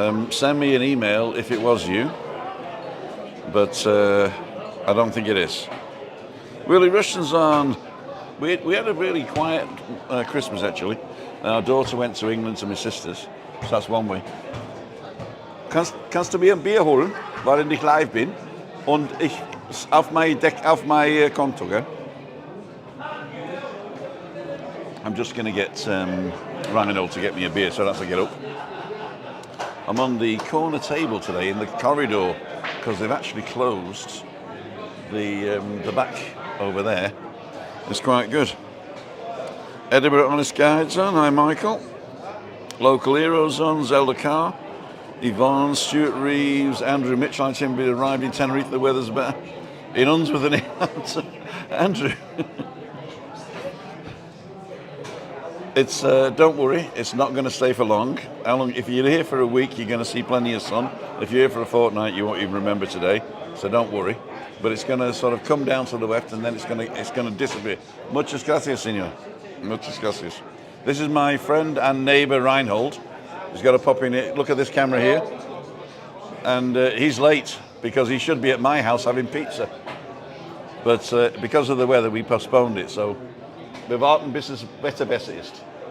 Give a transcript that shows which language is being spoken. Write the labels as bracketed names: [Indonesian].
[English] Send me an email if it was you, but I don't think it is. Willie Rushton's on. We had a really quiet Christmas actually. Our daughter went to England to my sister's, so that's one way. [German] Kannst du mir ein Bier holen, während ich live bin und ich auf mein Konto, gell? [English] I'm just going to get Rhino to get me a beer, so I have to get up. I'm on the corner table today in the corridor because they've actually closed the back over there. It's quite good. Edinburgh Honest Guides on. Hi, Michael. Local Heroes on. Zelda Carr. Yvonne, Stuart Reeves, Andrew Mitchell. I seem to be arrived in Tenerife. The weather's better. In Unsworth and Andrew. It's don't worry, it's not going to stay for long. How long? If you're here for a week, you're going to see plenty of sun. If you're here for a fortnight, you won't even remember today. So don't worry. But it's going to sort of come down to the left, and then it's going to disappear. [Spanish] Muchas gracias, señor. Muchas gracias. [English] This is my friend and neighbour Reinhold. He's got to pop in here. Look at this camera here, and he's late because he should be at my house having pizza. But because of the weather, we postponed it. So we [German] warten bis es besser ist.